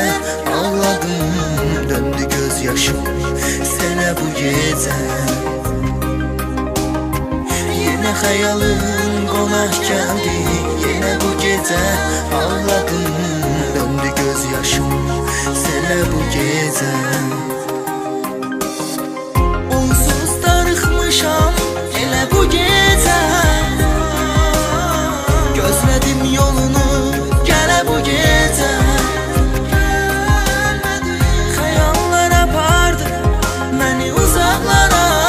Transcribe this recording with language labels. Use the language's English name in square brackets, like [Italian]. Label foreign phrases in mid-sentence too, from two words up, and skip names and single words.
[Turkish] Ağladım döndü gözyaşım sana bu gece. Yine hayalın konak geldi yine bu gece. Ağladım döndü gözyaşım sana bu gece. [Azerbaijani] Onsuz darıxmışam elə [Turkish] bu gece. [Azerbaijani] Gözledim yolunu gələ [Turkish] bu gece. [Azerbaijani] Xəyallar apardı məni uzaqlara.